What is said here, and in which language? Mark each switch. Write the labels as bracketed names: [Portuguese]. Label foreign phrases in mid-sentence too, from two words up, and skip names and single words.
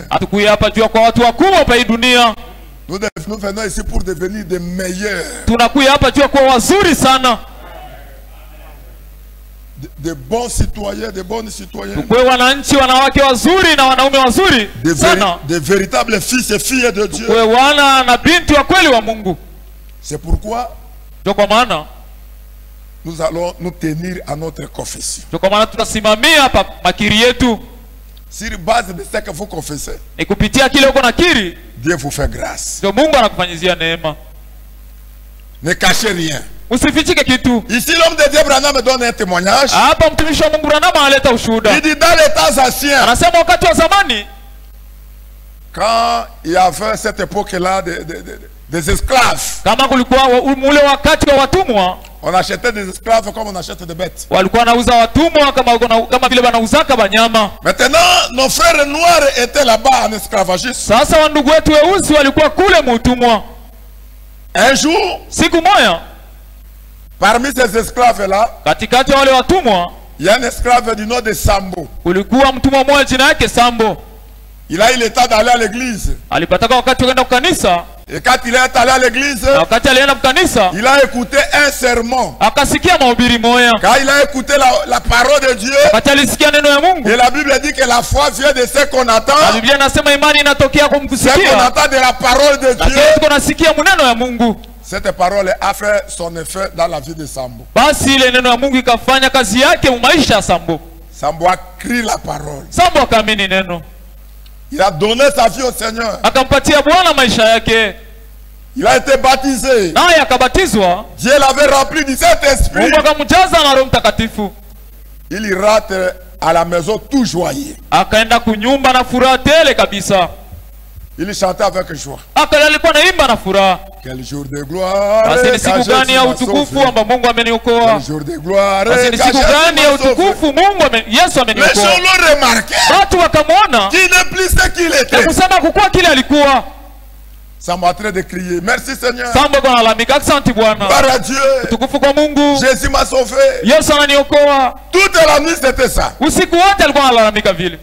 [Swahili] Hatukuja hapa juu kwa watu wakubwa hapa hii dunia. [French] Nous venons ici pour devenir des meilleurs. [Swahili] Tunakuja hapa juu kwa wazuri sana. [French] De bons citoyens, de bonnes citoyennes. [Swahili] Tukue wananchi wanawake wazuri na wanaume wazuri sana. [French] De véritables fils et filles de Dieu. [Swahili] Tukue wana na binti wa kweli wa Mungu. [French] C'est pourquoi [Swahili] ndio kwa maana [French] nous allons nous tenir à notre confession. [Swahili] ndio kwa maana tutasimamia hapa makiri yetu. [French] Sur base de ce que vous confessez, [Swahili] ni kupitia kile uko nakiri, [French] Dieu vous fait grâce. [Swahili] ndio Mungu anakufanyizia neema. [French] Ne cachez rien. [Swahili] Usifichike kitu. [French] Ici l'homme de Dieu Branham me donne un témoignage. [Swahili] Hapa mtumishi wa Mungu Branham analeta ushuhuda. [French] Il dit dans les temps anciens, [Swahili] anasema wakati wa zamani, [French] quand il y avait cette époque-là des esclaves, [Swahili] kama kulikuwa ule wakati wa watumwa, [French] on achetait des esclaves comme on achète des bêtes. [Swahili] walikuwa wanauza watumwa kama vile wanauzaka banyama. [French] Maintenant nos frères noirs étaient là-bas en esclavagisme. [Swahili] Sasa wandugu wetu weusi walikuwa kule mutumwa. [French] Un jour, [Swahili] siku moja, [French] parmi ces esclaves-là, [Swahili] katikati wale watumwa, [French] il y a un esclave du nom de Sambo. [Swahili] kulikuwa mtumwa mmoja jina yake Sambo. [French] Il a eu le temps d'aller à l'église. [Swahili] Alipataka wakati kwenda kukanisa. [French] Et quand il est allé à l'église, [Swahili] wakati alienda kukanisa, [French] il a écouté un sermon. [Swahili] Akasikia mahubiri moja. [French] Quand il a écouté la parole de Dieu, [Swahili] wakati alisikia neno ya Mungu. [French] Et la Bible dit que la foi vient de ce qu'on attend. [Swahili] La Biblia inasema imani inatokea kumkusikia. [French] Ce qu'on attend de la parole de Dieu. [Swahili] Tunasikia maneno ya Mungu. [French] Cette parole a fait son effet dans la vie de Sambo. [Swahili] Basi ile neno ya Mungu ikafanya kazi yake mu maisha ya Sambo. [French] Sambo a crié la parole. [Swahili] Sambo akaamini neno. [French] Il a donné sa vie au Seigneur. [Swahili] Akampatia Bwana maisha yake. [French] Il a été baptisé. [Swahili] Naye akabatizwa. [French] Dieu l'avait rempli du Saint-Esprit. [Swahili] Mungu akamjaza na Roho Mtakatifu. [French] Il rentre à la maison tout joyeux. [Swahili] Akaenda kunyumba na furaha tele kabisa. [French] Il chantait avec joie. [Swahili] Alikuwa naimba na furaha. [French] Quel jour de gloire. [Swahili] Basi ni siku gani ya utukufu ambao Mungu ameniokoa. [French] Quel jour de gloire. [Swahili] Basi ni siku gani ya utukufu Yesu ameniokoa. [French] Les gens l'ont remarqué. [Swahili] Watu wakamwona. [French] Qui n'est plus ce qu'il était. [Swahili] Kusema kukua kile alikuwa. [French] Sambo a train de crier. Merci Seigneur. [Swahili] Sambo kwa lalamika, asante Bwana. [French] Gloire à Dieu. [Swahili] Utukufu kwa Mungu. [French] Jésus m'a sauvé. [Swahili] Yesu ananiokoa. [French] Toute la nuit c'était ça. [Swahili] Usiku wote alikuwa analalamika vile.